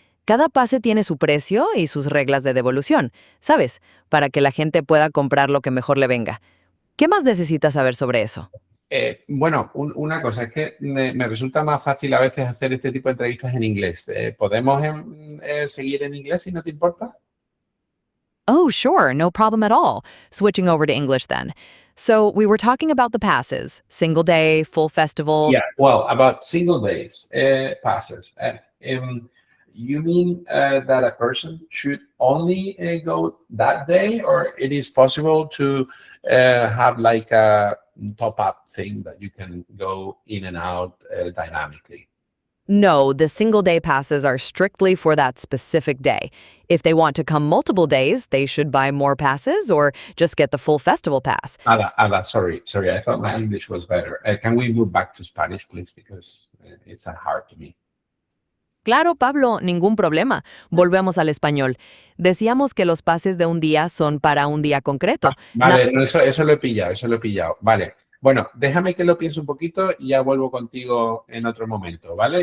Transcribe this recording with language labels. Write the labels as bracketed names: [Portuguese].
[Spanish] Cada pase tiene su precio y sus reglas de devolución, ¿sabes? Para que la gente pueda comprar lo que mejor le venga. ¿Qué más necesitas saber sobre eso? Bueno, una cosa, es que me resulta más fácil a veces hacer este tipo de entrevistas en inglés. ¿Podemos seguir en inglés si no te importa? [English] Oh, sure, no problem at all. Switching over to English then. So, we were talking about the passes, single day, full festival. Yeah, well, about single days passes. You mean that a person should only go that day, or it is possible to have like a top-up thing that you can go in and out dynamically? No, the single day passes are strictly for that specific day. If they want to come multiple days, they should buy more passes or just get the full festival pass. Ada, sorry. I thought my English was better. Can we move back to Spanish, please? Because it's hard to me. [Spanish] Claro, Pablo, ningún problema. Volvemos al español. Decíamos que los pases de un día son para un día concreto. Vale, no, eso lo he pillado. Vale. Bueno, déjame que lo piense un poquito y ya vuelvo contigo en otro momento, ¿vale?